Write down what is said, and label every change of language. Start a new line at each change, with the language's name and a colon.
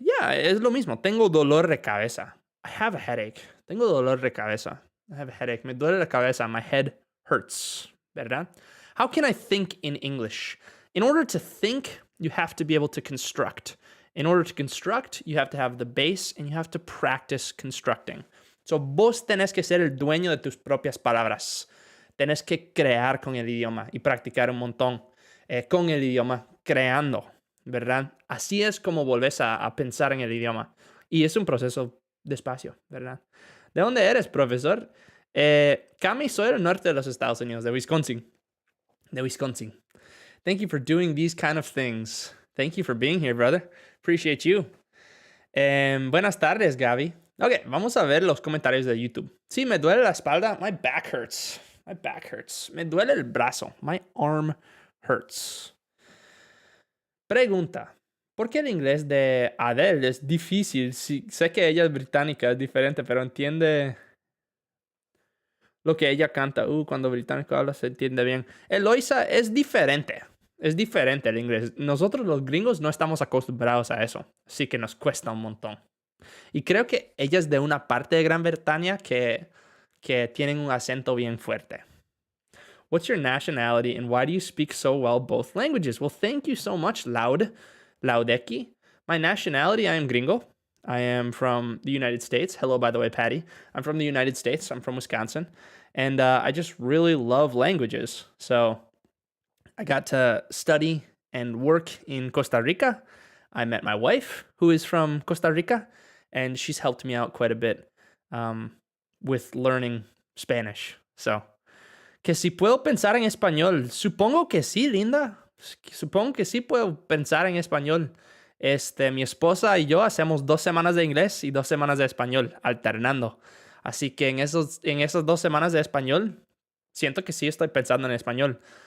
Spanish: Yeah, es lo mismo. Tengo dolor de cabeza.
English: I have a headache.
Spanish: Tengo dolor de cabeza.
English: I have a headache.
Spanish: Me duele la cabeza.
English: My head hurts.
Spanish: ¿Verdad?
English: How can I think in English? In order to think, you have to be able to construct. In order to construct, you have to have the base and you have to practice constructing.
Spanish: So vos tenés que ser el dueño de tus propias palabras. Tenés que crear con el idioma y practicar un montón con el idioma, creando, ¿verdad? Así es como volvés a pensar en el idioma. Y es un proceso despacio, ¿verdad? ¿De dónde eres, profesor? Cami, soy del norte de los Estados Unidos, de Wisconsin.
English: Thank you for doing these kind of things. Thank you for being here, brother. Appreciate you.
Spanish: Buenas tardes,
English: Gaby.
Spanish: Ok, vamos a ver los comentarios de YouTube. Sí, me duele la espalda.
English: My back hurts. My back hurts.
Spanish: Me duele el brazo.
English: My arm hurts.
Spanish: Pregunta. ¿Por qué el inglés de Adele es difícil? Sí, sé que ella es británica, es diferente, pero entiende lo que ella canta. Cuando británico habla se entiende bien. Eloisa es diferente. Es diferente el inglés. Nosotros los gringos no estamos acostumbrados a eso. Así que nos cuesta un montón. Y creo que ella es de una parte de Gran Bretaña que tienen un acento bien fuerte.
English: What's your nationality and why do you speak so well both languages? Well, thank you so much, Laudeki. My nationality, I am gringo. I am from the United States. Hello, by the way, Patty. I'm from the United States. I'm from Wisconsin. And I just really love languages. So I got to study and work in Costa Rica. I met my wife, who is from Costa Rica, and she's helped me out quite a bit with learning Spanish.
Spanish: So, que si puedo pensar en español. Supongo que sí, linda. Supongo que sí puedo pensar en español. Mi esposa y yo hacemos 2 semanas de inglés y 2 semanas de español, alternando. Así que en esas 2 semanas de español, siento que sí estoy pensando en español.